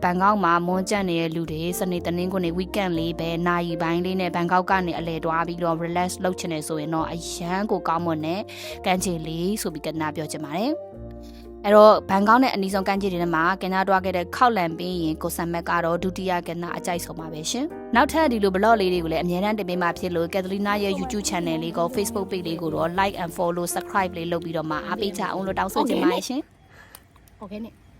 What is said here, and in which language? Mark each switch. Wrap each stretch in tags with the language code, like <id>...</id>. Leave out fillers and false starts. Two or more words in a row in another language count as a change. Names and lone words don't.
<my>န်ကောက်မှာမွန်းကျက်နေတဲ့လူတွေစနေတနင်္ဂနွေ weekend လေးပဲနာရီပိုင်းလေးနဲ့ဘန်ကောက်ကနေအလဲတွားပြီးတော့ relax လုပ်ချင်တယ်ဆိုရင်တော့အရန်ကိုကောင်းမွန်တဲ့ကမ်းခြေလေးဆိုပြီးကက်တလီနာပြောချင်ပါတယ်အဲ့တော့ဘန်ကောက်နဲ့အနီးဆုံးကမ်းခြေတွေထဲမှာကင်နာတွားခဲ့တဲ့ခောက်လန်ပြီးရင်ကိုစံမက်ကတော့ဒုတိယကင်နာအကြိုက်ဆုံးပါပဲရှင်နောက်ထပ်ဒီလို blog လေးတွေကိုလည်းအများအားတင်ပေးမှဖြစ်လို့ကက်တလီနာရဲ့ YouTube channel လေးကို Facebook page လေးကိုတော့</my> <en>like and follow subscribe</en> <my>လေးလုပ်ပြီးတော့မှအားပေးကြအောင်လို့တောင်းဆိုချင်ပါတယ်ရှင် Okay နဲ့</my>